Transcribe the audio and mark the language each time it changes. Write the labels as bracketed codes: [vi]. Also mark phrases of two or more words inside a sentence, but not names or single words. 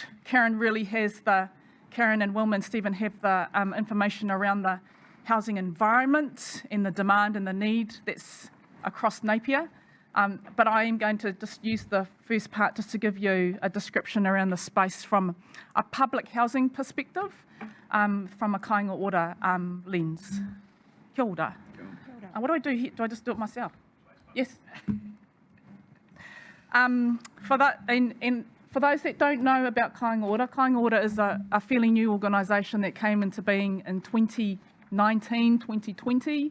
[en] Karen and Wilma and Stephen have the information around the housing environment and the demand and the need that's across Napier. But I am going to just use the first part just to give you a description around the space from a public housing perspective, from a Kāinga Ora lens. [mi] Kia ora. [en] What do I do here? Do I just do it myself? Yes. For that, and For those that don't know about Kāinga Ora, Kāinga Ora is a fairly new organisation that came into being in 2019, 2020.